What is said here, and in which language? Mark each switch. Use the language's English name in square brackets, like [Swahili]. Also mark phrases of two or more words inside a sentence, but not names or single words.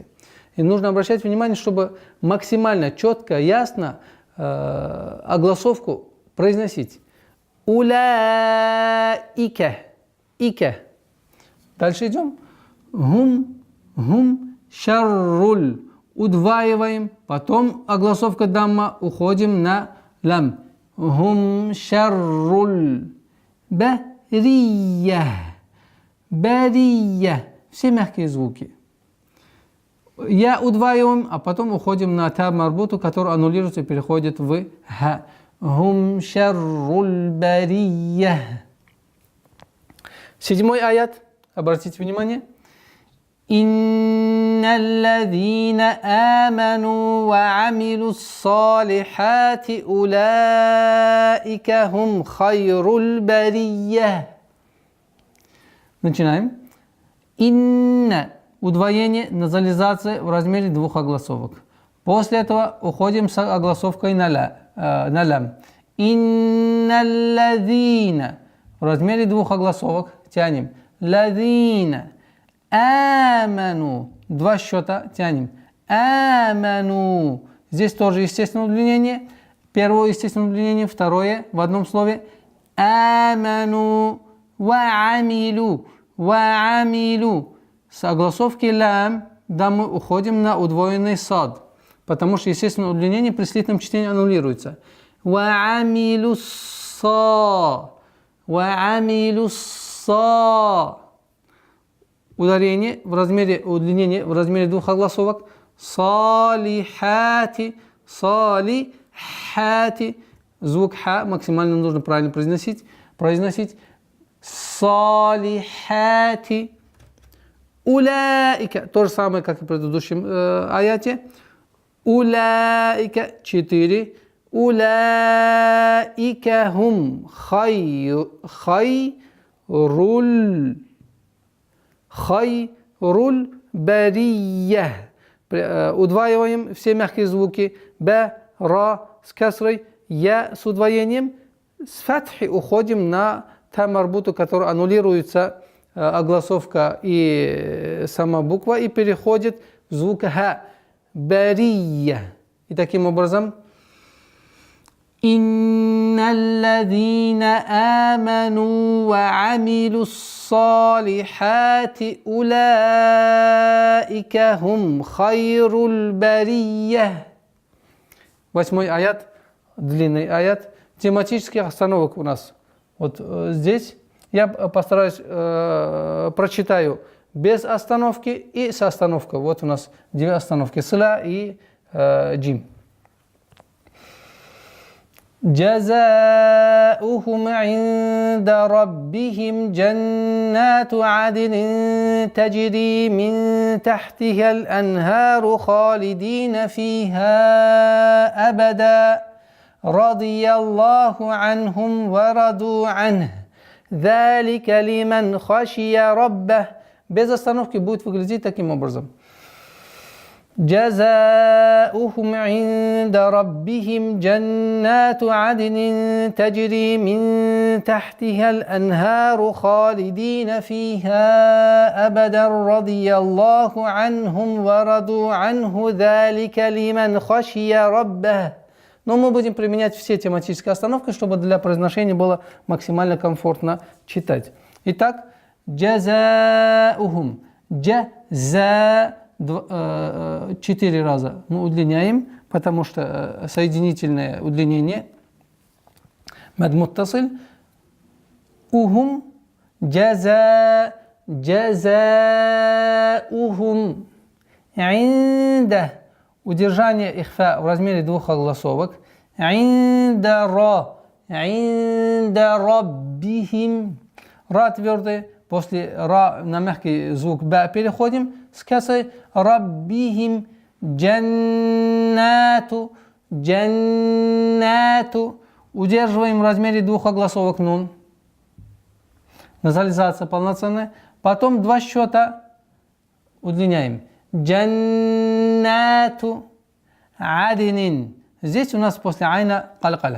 [Russian] И нужно обращать внимание, чтобы максимально четко, ясно огласовку произносить. [Arabic] أولئك. ئك. [Russian] Дальше идем. [Arabic] هم شر. [Russian] Удваиваем. Потом огласовка дамма. Уходим на лам. [Arabic] هم شر. البرية. البرية. [Russian] Все мягкие звуки. Я удваиваем, а потом уходим на [Arabic] تاء مربوطة, [Russian] который аннулируется и переходит в ха. [Arabic] هم شر البرية. [Russian] 7 аят. Обратите внимание. [Arabic] إن الذين آمنوا وعملوا الصالحات أولئك هم خير البرية. [Russian] Начинаем. Инна. Удвоение, назализация в размере двух огласовок. После этого уходим с огласовкой на лям. [Arabic] إن الذين. [Russian] В размере двух огласовок тянем. [Arabic] الذين. آمنوا. [Russian] Два счета тянем. Аману. Здесь тоже естественное удлинение. Первое естественное удлинение, второе в одном слове. [Arabic] آمنوا. وعملوا. وعملوا. [Russian] С огласовки лям, да, мы уходим на удвоенный сад, потому что естественное удлинение при слитном чтении аннулируется. [Arabic] وعملوا الص. وعملوا الص. [Russian] Ударение в размере удлинения в размере двух огласовок. [Arabic] الصالحات. الصالحات. [Russian] Звук ха максимально нужно правильно произносить. [Arabic] الصالحات. أولئك. [Russian] То же самое, как и в предыдущем аяте. [Arabic] أولئك. 4. أولئك هم خير البرية. [Russian] Удваиваем все мягкие звуки. Б, ра с касрой, я с удвоением. С фатхи уходим на та марбуту, которая аннулируется огласовка и сама буква, и переходит в звук ха. [Arabic] البرية. [Russian] И таким образом [Arabic] إن الذين آمنوا وعملوا الصالحات أولئك هم خير البرية. [Russian] 8 аят, длинный аят, тематических остановок у нас. Вот здесь я постараюсь прочитаю без остановки и с остановкой. Вот у нас 2 остановки, сла и джим. [Arabic] جزاؤهم عند ربهم جنات عدن تجري من تحتها الأنهار خالدين فيها أبدا رضي الله عنهم ورضوا عنه ذلك لمن خشي ربه. [Russian] Без остановки будет выглядеть таким образом. [Arabic] جزاؤهم عند ربهم جنات عدن تجري من تحتها الأنهار خالدين فيها أبدا رضي الله عنهم ورضوا عنه ذلك لمن خشي ربه. [Russian] Но мы будем применять все тематические остановки, чтобы для произношения было максимально комфортно читать. Итак, [Arabic] جزاؤهم جزاء [Russian] 4 раза мы удлиняем, потому что соединительное удлинение [Arabic] مد متصل. هم جزاؤهم عند. [Russian] Удержание ихфа в размере 2 огласовок. [Arabic] عند ربهم. [Russian] Ра твердый. После ра на мягкий звук ба переходим с касой. [Arabic] ربهم جنات. [Russian] Удерживаем в размере 2 огласовок нун. Назализация полноценная. Потом 2 счета удлиняем. [Arabic] جنات عدن. [Russian] Здесь у нас после айна калькаля.